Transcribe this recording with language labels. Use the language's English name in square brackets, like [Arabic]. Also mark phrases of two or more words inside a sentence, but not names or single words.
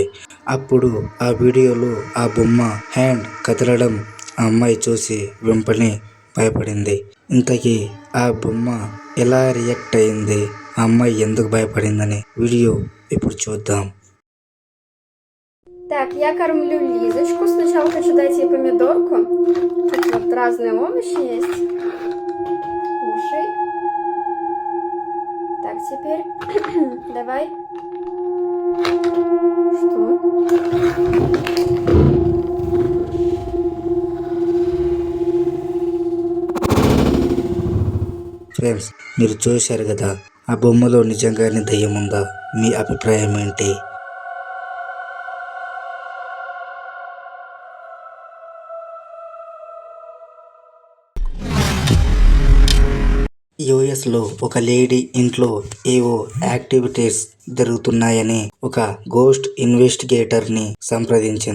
[Telugu] అప్పుడు ఆ వీడియోలో ఆ బొమ్మ హ్యాండ్ కదలడం ఆ అమ్మాయి చూసి వెంటనే భయపడింది. ఇంతకీ ఆ బొమ్మ ఎలా రియాక్ట్ అయింది, ఆ అమ్మాయి ఎందుకు భయపడిందని వీడియో ఇప్పుడు చూద్దాం. [Russian] Так, я кормлю Лизочку. Сначала хочу дать ей помидорку. Тут вот разные овощи есть. Кушай. Так, теперь давай. Что? [Telugu] ఫ్రెండ్స్, మీరు చూశారు కదా, ఆ బొమ్మలో నిజంగానే దయ్యం ఉందా? మీ అభిప్రాయం ఏంటి? యుఎస్లో ఒక లేడీ ఇంట్లో ఏవో యాక్టివిటీస్ జరుగుతున్నాయని ఒక [English] ghost investigatorని [Telugu] సంప్రదించింది.